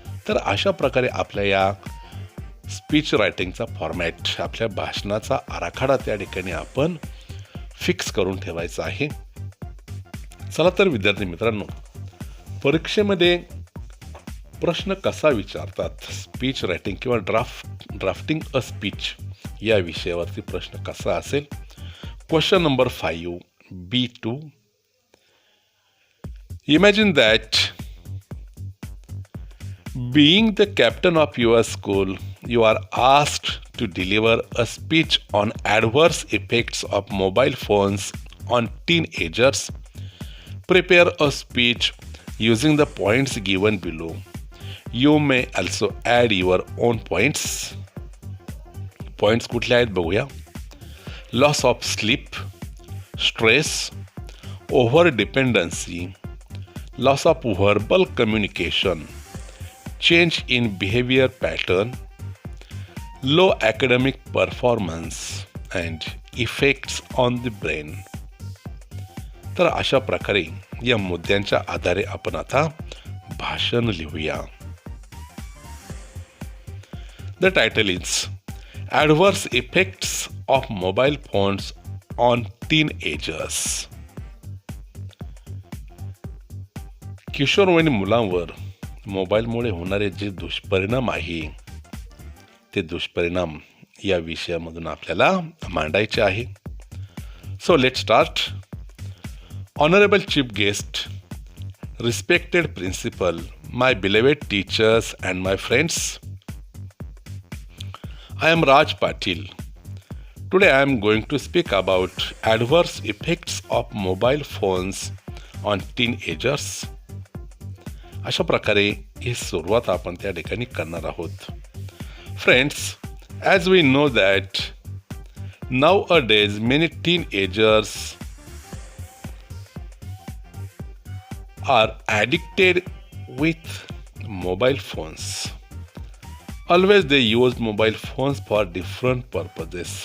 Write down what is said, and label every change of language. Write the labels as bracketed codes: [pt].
[mr] तर अशा प्रकारे आपल्या या स्पीच रायटिंगचा फॉर्मॅट, आपल्या भाषणाचा आराखडा त्या ठिकाणी आपण फिक्स करून ठेवायचा आहे. चला तर विद्यार्थी मित्रांनो, परीक्षेमध्ये प्रश्न कसा विचारतात, स्पीच रायटिंग किंवा [en] drafting a speech [mr] या विषयावरती प्रश्न कसा असेल. [en] Question number 5, B2. Imagine that being the captain of your school, you are asked to deliver a speech on adverse effects of mobile phones on teenagers. Prepare a speech using the points given below. You may also add your own points. [mr] Points कुठले आहेत बघूया. [en] Loss of sleep, stress, over dependency, loss of verbal communication, change in behavior pattern, low academic performance and effects on the brain. [mr] तर अशा प्रकारे या मुद्द्यांच्या आधारे आपण आता भाषण लिहूया. [en] The title is Adverse Effects of Mobile Phones on Teenagers. [mr] किशोरवयीन मुलांवर मोबाईलमुळे होणारे जे दुष्परिणाम आहे ते दुष्परिणाम या विषयामधून आपल्याला मांडायचे आहे. [en] So let start. Honourable chief guest, respected principal, my beloved teachers and my friends, I am Raj Patil. Today I am going to speak about adverse effects of mobile phones on teenagers. [mr] अशा प्रकारे ही सुरुवात आपण त्या ठिकाणी करणार आहोत. [en] Friends, as we know that nowadays many teenagers are addicted with mobile phones. Always they use mobile phones for different purposes.